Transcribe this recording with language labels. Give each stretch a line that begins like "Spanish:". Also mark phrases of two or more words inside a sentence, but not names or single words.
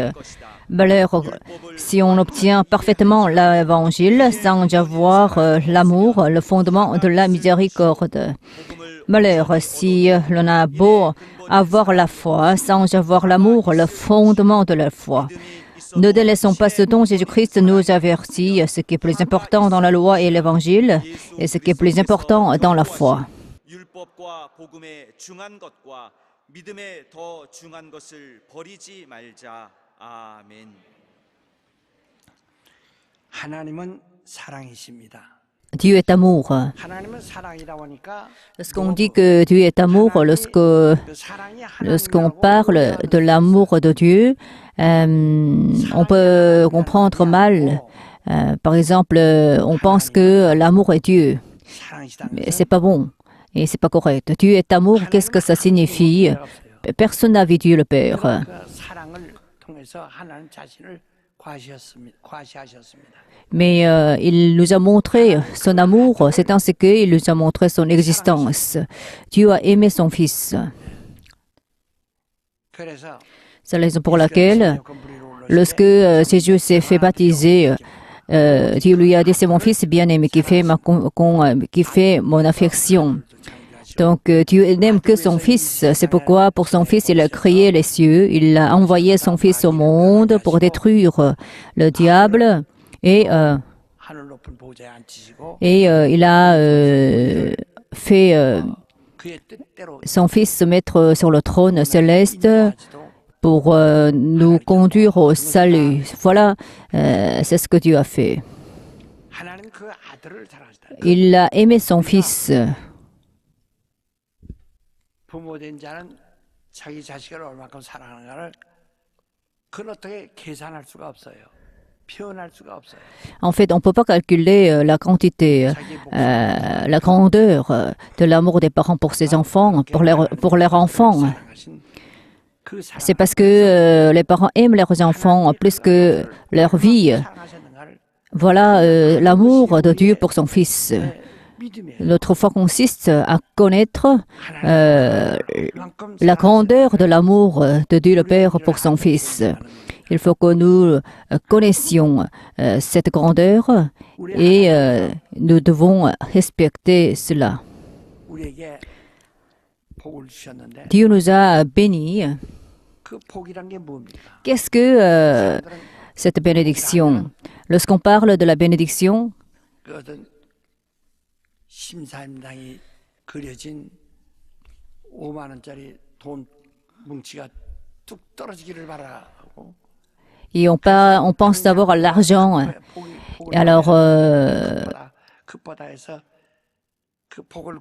French: Malheur si on obtient parfaitement l'évangile sans avoir l'amour, le fondement de la miséricorde. Malheur si l'on a beau avoir la foi sans avoir l'amour, le fondement de la foi. Ne délaissons pas ce dont Jésus-Christ nous avertit. Ce qui est plus important dans la loi et l'évangile, et ce qui est plus important dans la foi.
Korean: 율법과 복음의 중한 것과 믿음의 더 중한 것을 버리지 말자. 아멘. 하나님은 사랑이십니다.
French: Dieu est amour.
Korean: 하나님은 사랑이라고 하니까
French: Lorsqu'on dit que Dieu est amour,
Korean: 그 사랑이
French: lorsqu'on parle de l'amour de Dieu, on peut comprendre mal. Par exemple, on pense que l'amour est Dieu.
Korean: 사랑이시다.
French: Mais c'est pas bon et c'est pas correct. Dieu est amour, qu'est-ce que ça signifie? Personne n'a vu Dieu le Père.
Korean: 그 사랑을 통해서 하나님 자신을 과시하셨습니다.
French: Mais il nous a montré son amour, c'est ainsi qu'il nous a montré son existence. Dieu a aimé son Fils.
Korean: 그래서
French: C'est la raison pour laquelle, lorsque Jésus s'est fait baptiser, Dieu lui a dit, c'est mon Fils bien-aimé qui fait mon affection. Donc Dieu n'aime que son Fils. C'est pourquoi pour son Fils, il a créé les cieux. Il a envoyé son Fils au monde pour détruire le diable. Et
Korean: 하늘 높은 보좌에 앉히시고
French: il a fait
Korean: 그의 뜻대로
French: son Fils se mettre sur le trône céleste pour nous conduire au salut. Voilà, c'est ce que Dieu a fait.
Korean: 하나님 그 아들을 사랑하시다.
French: Il a aimé son Fils.
Korean: 부모된 자는 자기 자식을 얼마큼 사랑하는가를 그건 어떻게 계산할 수가 없어요. 표현할 수가 없어요.
French: En fait, on ne peut pas calculer la quantité, la grandeur de l'amour des parents pour ses enfants, pour leurs enfants.
Korean: 사랑하신 그 사랑
French: C'est parce que les parents aiment leurs enfants plus que leur vie.
Korean: 사랑하셨는가를
French: Voilà l'amour de Dieu pour son Fils.
Korean: 믿음에
French: Notre foi consiste à connaître
Korean: 그만큼
French: la grandeur de l'amour de Dieu le Père pour son Fils. Il faut que nous connaissions cette grandeur et nous devons respecter cela.
Korean: 우리에게 복을 주셨는데
French: Dieu nous a bénis.
Korean: 그 복이란 게 뭡니까?
French: Qu'est-ce que cette bénédiction? Lorsqu'on parle de la bénédiction,
Korean: 그 어떤 심사임당이 그려진 5만 원짜리 돈 뭉치가 뚝 떨어지기를 바라고
French: et on pense d'abord à l'argent. Alors,
Korean: 급하다 해서 그 복을